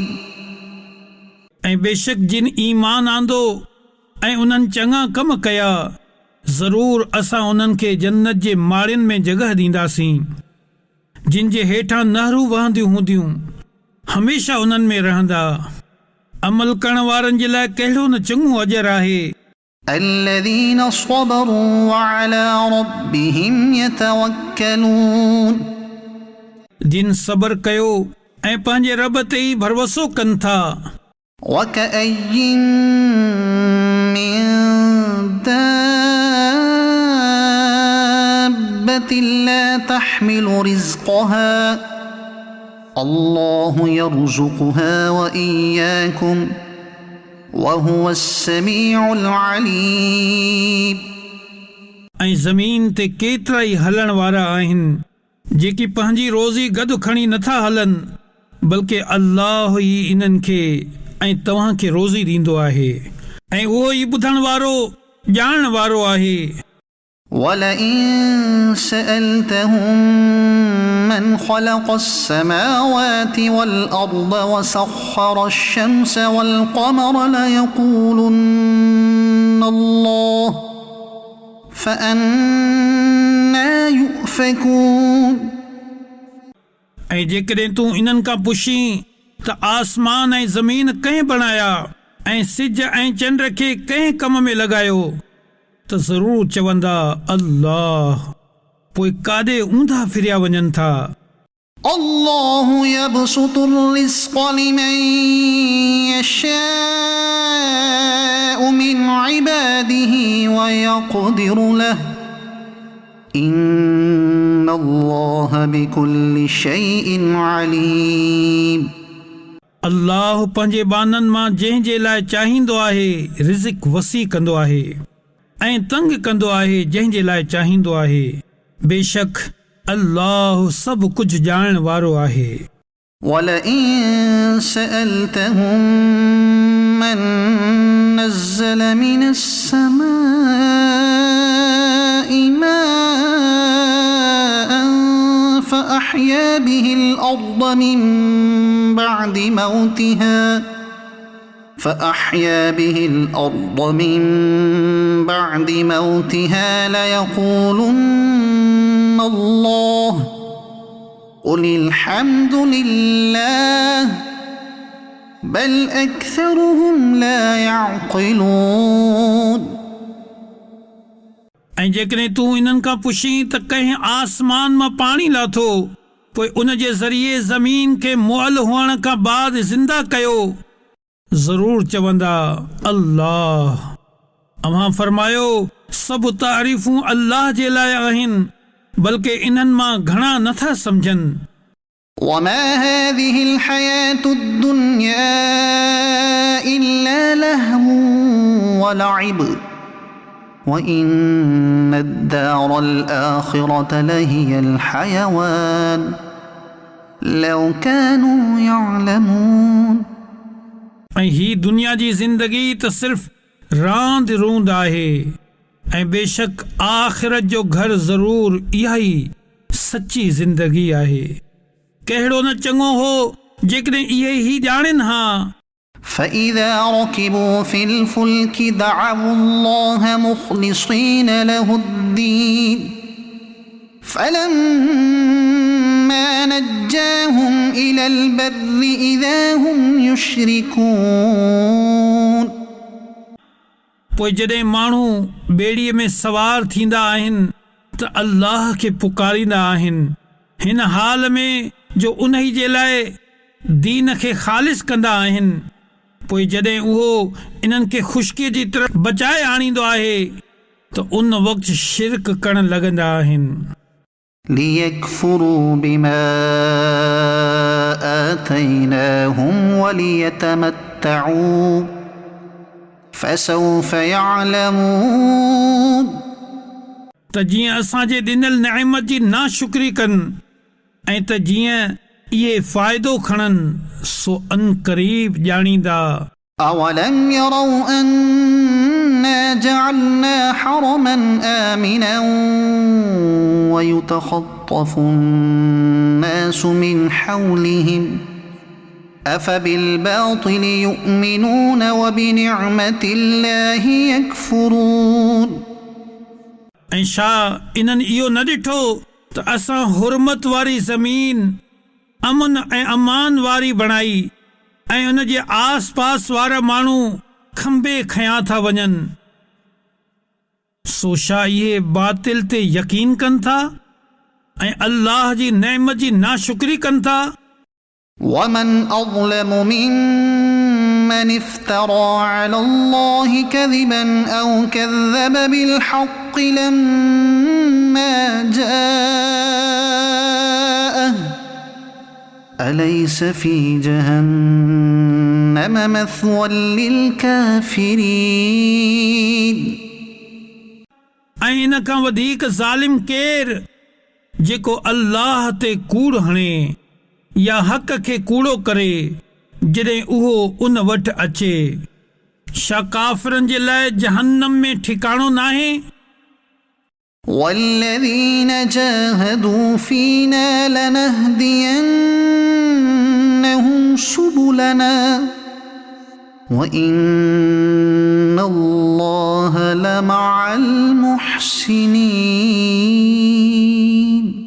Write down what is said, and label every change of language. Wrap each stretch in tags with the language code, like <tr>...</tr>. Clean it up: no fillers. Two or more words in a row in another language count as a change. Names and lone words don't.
<sd>ऐं बेशक जिन ईमान आंदो ऐं उन्हनि चङा कम कया ज़रूर असां उन्हनि खे जन्नत जे माड़ियुनि में जॻह ॾींदासीं जिन जे हेठां नहरूं वहंदियूं हूंदियूं हमेशा उन्हनि में रहंदा. अमल करण वारनि जे लाइ कहिड़ो न चङो अजर आहे.</sd> <ar>الذين صبروا وعلى ربهم يتوكلون.</ar> <sd>जिन सबर कयो ऐं पंहिंजे रब ते ई भरोसो कनि था.</sd> <ar>وكأين من دابة لا تحمل رزقها الله يرزقها وإياكم وهو السميع العليم.</ar> <sd>ऐं ज़मीन ते केतिरा ई हलण वारा आहिनि जेकी पंहिंजी रोज़ी गॾु खणी नथा हलनि बल्कि अल्लाह ई इन्हनि खे ऐं तव्हां खे रोज़ी ॾींदो आहे ऐं उहो ई ॿुधण वारो ॼाणण वारो आहे.</sd> <ar>ولئن سألتهم من خلق السماوات والأرض وسخر الشمس والقمر ليقولن الله فأنا يؤفكون.</ar> <sd>ऐं जेकॾहिं तूं इन्हनि खां पुछीं त आसमान ऐं ज़मीन कंहिं बणाया ऐं सिज ऐं चंड खे कंहिं कम में लॻायो त ज़रूर चवंदा अल्लाह. पोइ काॾे ऊंधा फिरिया वञनि था.</sd> <ar>الله يبسط الرزق لمن يشاء من عباده ويقدر له إن الله بكل شيء عليم</ar> <sd>अल्लाह पंहिंजे बाननि मां जंहिं जे लाइ चाहींदो आहे रिज़िक वसी कंदो आहे ऐं तंग कंदो आहे जंहिं जे लाइ चाहींदो आहे बेशक अल्लाह सभु कुझु ॼाणण वारो आहे</sd> <ar>ولئن سألتهم من نزل من السماء ماء فأحيا به الأرض من بعد موتها ليقولن الله قل الحمد لله بل أكثرهم لا يعقلون</ar> <sd>ऐं जेकॾहिं तूं इन्हनि खां पुछीं त कंहिं आसमान मां पाणी लाथो पोइ उन जे ज़रिए ज़मीन खे मुअल हुअण खां बाद ज़िंदा कयो ज़रूर चवंदा अल्लाह अव्हां फरमायो सभु तारीफ़ूं अल्लाह जे लाइ आहिनि बल्कि इन्हनि मां घणा नथा सम्झनि</sd> <ar>وما هذه الحياة الدنيا إلا لهو ولعب وإن الدار الآخرة لهي الحيوان لو كانوا يعلمون</ar> <sd>ऐं ही दुनिया जी ज़िंदगी त सिर्फ़ रांदि रूंद आहे ऐं बेशक आख़िरत जो घर ज़रूर इहा ई सची ज़िंदगी आहे कहिड़ो न चङो हो जेकॾहिं इहे ई ॼाणनि हा</sd> <ar>فإذا ركبوا في الفلك دعوا الله مخلصين له الدين فلما نجاهم إلى البر إذا هم يشركون</ar> <sd>पोइ जॾहिं माण्हू ॿेड़ीअ में सवार थींदा आहिनि त अल्लाह खे पुकारींदा आहिनि हिन हाल में जो उन ई जे लाइ दीन खे ख़ालिस कंदा आहिनि पोइ जॾहिं उहो इन्हनि खे ख़ुश्कीअ जी तरफ़ बचाए आणींदो आहे त उन वक़्तु शिरक करणु लॻंदा आहिनि</sd> <ar>ليكفروا بما آتيناهم وليتمتعوا فسوف يعلمون</ar> <sd>त जीअं असांजे ॾिनल नेमत जी नाशुक्री कनि ऐं त जीअं इहे फ़ाइदो खणनि सो अनक़रीब ॼाणींदा</sd> <ar>أولم يروا أنا جعلنا حرما آمنا ويتخطف الناس من حولهم أفبالباطل يؤمنون وبنعمة الله يكفرون</ar> <sd>ऐं छा इन्हनि इहो न ॾिठो त असां हुरमत वारी ज़मीन अमन ऐं अमान वारी बणाई ऐं उन जे आस पास वारा माण्हू खंबे खयां था वञनि सो छा इहे बातिल ते यकीन कनि था ऐं अल्लाह जी नेमत जी नाशुक्री कनि था</sd> <ar>ومن أظلم ممن افترى على الله كذبا أو كذب بالحق لما جاءه أليس في جهنم مثوى للكافرين</ar> <sd>ऐं इन खां वधीक ज़ालिम केरु जेको अल्लाह ते कूड़ हणे या हक़ खे कूड़ो करे जॾहिं उहो उन वटि अचे छा काफ़िरनि जे लाइ जहन्नम में ठिकाणो नाहे</sd> <ar>والذين جاهدوا فينا لنهدينهم سبلنا وإن الله لمع المحسنين</ar>